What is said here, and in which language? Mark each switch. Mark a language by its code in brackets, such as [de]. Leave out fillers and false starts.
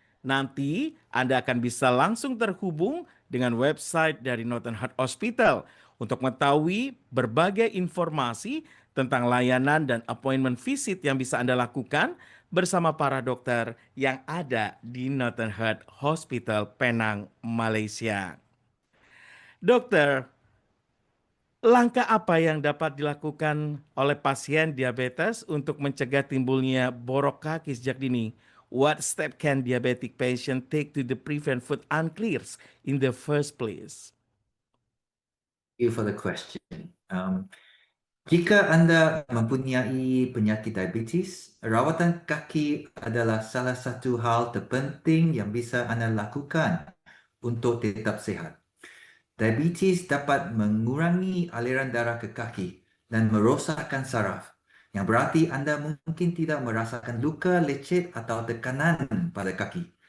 [id] Nanti Anda akan bisa langsung terhubung dengan website dari Northern Heart Hospital untuk mengetahui berbagai informasi tentang layanan dan appointment visit yang bisa Anda lakukan bersama para dokter yang ada di Northern Heart Hospital Penang, Malaysia. Dokter, langkah apa yang dapat dilakukan oleh pasien diabetes untuk mencegah timbulnya borok kaki sejak dini? [en] What step can diabetic patient take to prevent foot unclears in the first place? Thank you for the question. [id] Jika Anda mempunyai penyakit diabetes, rawatan kaki adalah salah satu hal terpenting yang bisa Anda lakukan untuk tetap sihat. Diabetes dapat mengurangi aliran darah ke kaki dan merosakkan saraf, yang berarti Anda mungkin tidak merasakan luka, lecet atau tekanan pada kaki.